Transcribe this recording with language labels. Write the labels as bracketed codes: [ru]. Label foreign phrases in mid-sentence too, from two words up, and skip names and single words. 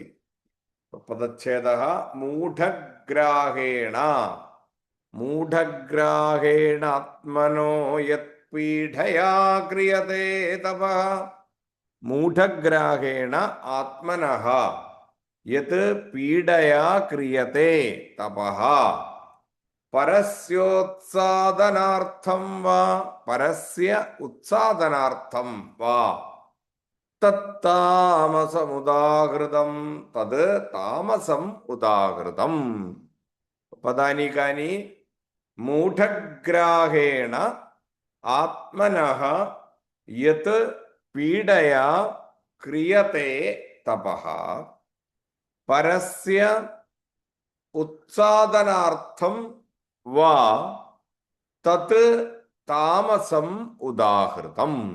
[sa] पदच्छेदः मूढग्राहेण मूढग्राहेणात्मनो यत्पीडया क्रियते तपः। मूढग्राहेण आत्मनः यत् पीडया क्रियते तपः പരസ്യോത്സാദനാർത്ഥം വാ പരസ്യ ഉത്സാദനാർത്ഥം വാ തത്താമസമുദാഹൃതം തത് താമസം ഉദാഹൃതം. പദാനി കാനി? മൂഢഗ്രാഹേണ ആത്മനഃ യത് പീഡയാ ക്രിയത്തെ തപഃ പരസ്യ ഉത്സാദനാർത്ഥം വാ തത് താമസം ഉദാഹൃതം.